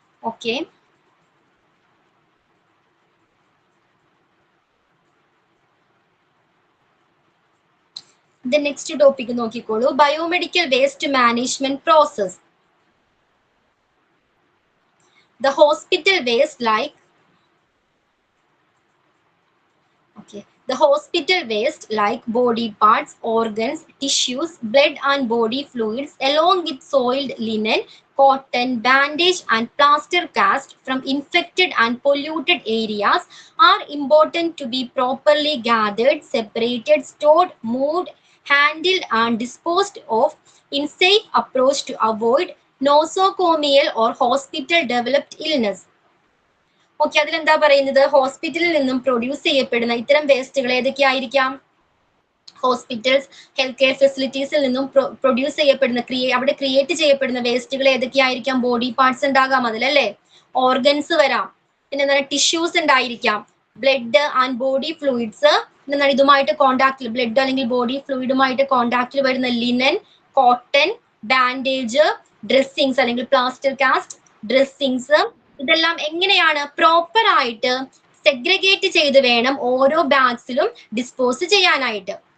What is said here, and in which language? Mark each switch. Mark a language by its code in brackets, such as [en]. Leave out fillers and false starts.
[ml] Okay, next topic നോക്കിക്കോളൂ. [en] Biomedical waste management process. The hospital waste like the hospital waste like body parts, organs, tissues, blood and body fluids along with soiled linen, cotton, bandage and plaster cast from infected and polluted areas are important to be properly gathered, separated, stored, moved, handled and disposed of in safe approach to avoid nosocomial or hospital developed illness. [ml] അതിലെന്താ പറയുന്നത്? ഹോസ്പിറ്റലിൽ നിന്നും produce ചെയ്യപ്പെടുന്ന ഇത്തരം വേസ്റ്റുകൾ ഏതൊക്കെയായിരിക്കാം? Hospitals, health care ഫെസിലിറ്റീസിൽ നിന്നും produce ചെയ്യപ്പെടുന്ന അവിടെ ക്രിയേറ്റ് ചെയ്യപ്പെടുന്ന വേസ്റ്റുകൾ ഏതൊക്കെയായിരിക്കാം? ബോഡി പാർട്സ് ഉണ്ടാകാം അതിലല്ലേ, ഓർഗൻസ് വരാം, പിന്നെ എന്താണ് ടിഷ്യൂസ് ഉണ്ടായിരിക്കാം, ബ്ലഡ് ആൻഡ് ബോഡി ഫ്ലൂയിഡ്സ്, എന്താണ് ഇതുമായിട്ട് കോണ്ടാക്റ്റിൽ, ബ്ലഡ് അല്ലെങ്കിൽ ബോഡി ഫ്ലൂയിഡുമായിട്ട് കോണ്ടാക്റ്റിൽ വരുന്ന ലിനൻ, കോട്ടൺ, ബാൻഡേജ്, ഡ്രസ്സിങ്സ് അല്ലെങ്കിൽ പ്ലാസ്റ്റർ കാസ്റ്റ്, ഡ്രസ്സിങ്സ്, ഇതെല്ലാം എങ്ങനെയാണ് പ്രോപ്പർ ആയിട്ട് സെഗ്രിഗേറ്റ് ചെയ്ത് വേണം ഓരോ ബാഗ്സിലും ഡിസ്പോസ് ചെയ്യാനായിട്ട്.